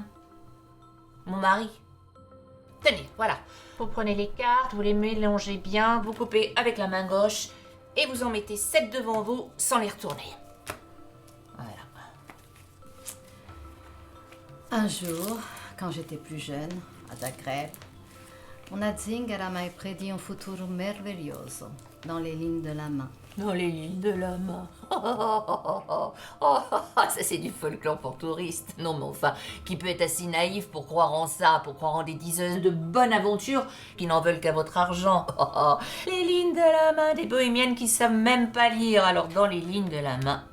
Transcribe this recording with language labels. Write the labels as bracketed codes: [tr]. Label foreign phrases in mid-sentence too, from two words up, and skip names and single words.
[fr] Mon mari. Tenez, voilà. Vous prenez les cartes, vous les mélangez bien, vous coupez avec la main gauche et vous en mettez 7 devant vous sans les retourner. Voilà. Un jour, quand j'étais plus jeune, à Zagreb, [it] una zingara [fr] m'a prédit [it] un futuro meraviglioso, [fr] dans les lignes de la main. Dans les lignes de la main. Ça c'est du folklore pour touristes. Non mais enfin, qui peut être assez naïf pour croire en ça, pour croire en des diseuses de bonne aventure qui n'en veulent qu'à votre argent. Les lignes de la main, des bohémiennes qui savent même pas lire, alors dans les lignes de la main.